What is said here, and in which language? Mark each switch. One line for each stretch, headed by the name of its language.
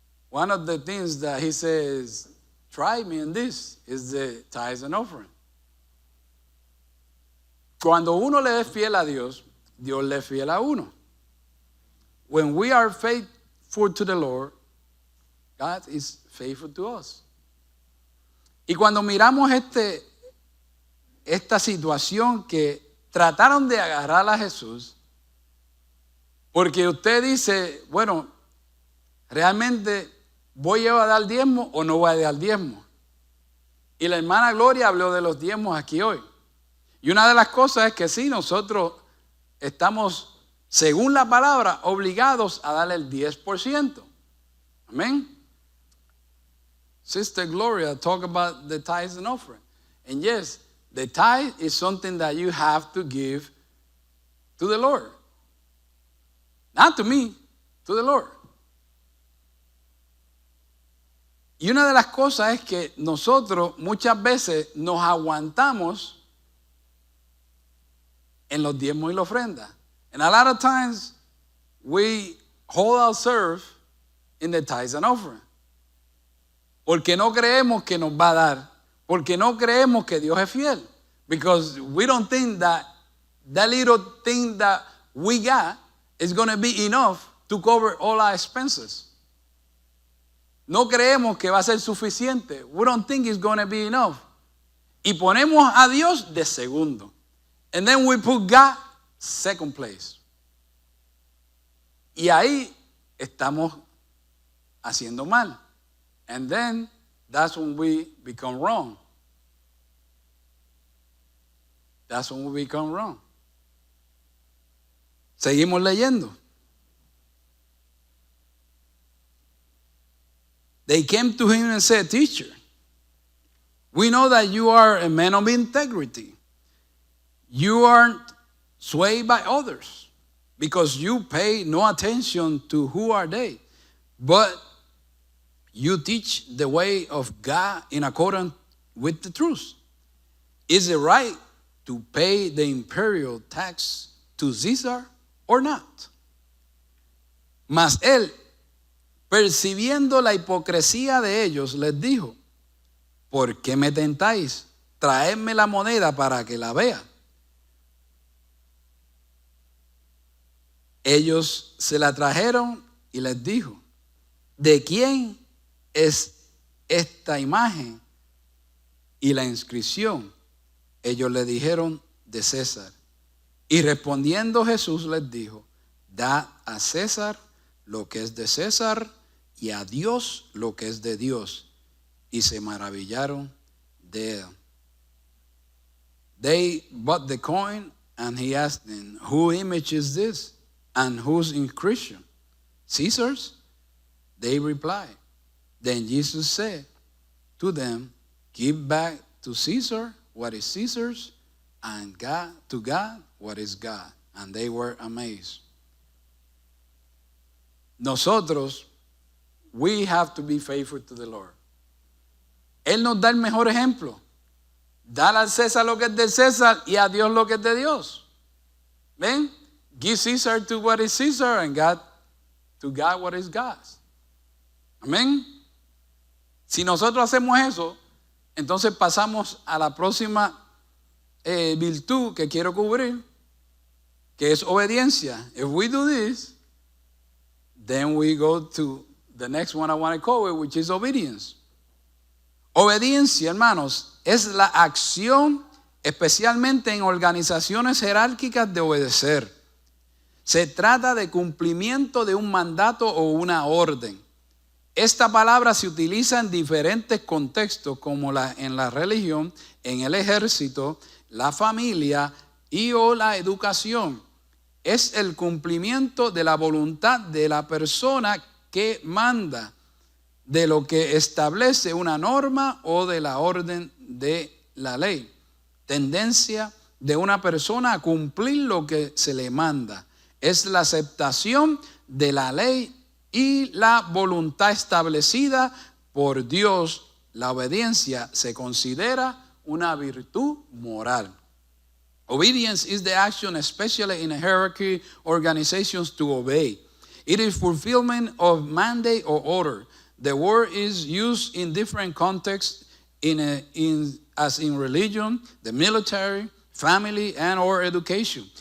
English: One of the things that he says, try me in this, is the tithes and offering.
Spanish: Cuando uno le es fiel a Dios, Dios le es fiel a uno.
English: When we are faithful to the Lord, God is faithful to us.
Spanish: Y cuando miramos esta situación que trataron de agarrar a Jesús, porque usted dice, bueno, realmente voy a dar diezmo o no voy a dar diezmo. Y la hermana Gloria habló de los diezmos aquí hoy. Y una de las cosas es que sí, nosotros estamos, según la palabra, obligados a darle el 10%. Amén.
English: Sister Gloria talk about the tithes and offering. And yes, the tithe is something that you have to give to the Lord. Not to me, to the Lord.
Spanish: Y una de las cosas es que nosotros muchas veces nos aguantamos en los diezmos y la ofrenda.
English: And a lot of times we hold ourselves in the tithes and offering.
Spanish: Porque no creemos que nos va a dar. Porque no creemos que Dios es fiel.
English: Because we don't think that little thing that we got is going to be enough to cover all our expenses.
Spanish: No creemos que va a ser suficiente.
English: We don't think it's going to be enough.
Spanish: Y ponemos a Dios de segundo.
English: And then we put God second place.
Spanish: Y ahí estamos haciendo mal.
English: And then that's when we become wrong. That's when we become wrong.
Spanish: Seguimos leyendo.
English: They came to him and said, Teacher, we know that you are a man of integrity. You aren't swayed by others because you pay no attention to who are they. But you teach the way of God in accordance with the truth. Is it right to pay the imperial tax to Caesar or not?
Spanish: Mas él, percibiendo la hipocresía de ellos, les dijo, ¿por qué me tentáis? Traedme la moneda para que la vea. Ellos se la trajeron y les dijo, ¿de quién es esta imagen y la inscripción? Ellos le dijeron, de César. Y respondiendo Jesús les dijo, dad a César lo que es de César y a Dios lo que es de Dios. Y se maravillaron de él.
English: They bought the coin and he asked them, whose image is this and whose inscription? Caesar's? They replied. Then Jesus said to them, give back to Caesar what is Caesar's, and to God what is God. And they were amazed.
Spanish: Nosotros,
English: we have to be faithful to the Lord.
Spanish: Él nos da el mejor ejemplo. Dar al César lo que es de César y a Dios lo que es de Dios. ¿Ven?
English: Give Caesar to what is Caesar and God to God what is God's.
Spanish: Amén. Si nosotros hacemos eso, entonces pasamos a la próxima virtud que quiero cubrir, que es obediencia.
English: If we do this, then we go to the next one I want to cover, which is obedience.
Spanish: Obediencia, hermanos, es la acción, especialmente en organizaciones jerárquicas, de obedecer. Se trata de cumplimiento de un mandato o una orden. Esta palabra se utiliza en diferentes contextos, como en la religión, en el ejército, la familia y o la educación. Es el cumplimiento de la voluntad de la persona que manda, de lo que establece una norma o de la orden de la ley. Tendencia de una persona a cumplir lo que se le manda. Es la aceptación de la ley y la voluntad establecida por Dios. La obediencia se considera una virtud moral.
English: Obedience is the action, especially in a hierarchy organizations, to obey. It is fulfillment of mandate or order. The word is used in different contexts as in religion, the military, family, and or education.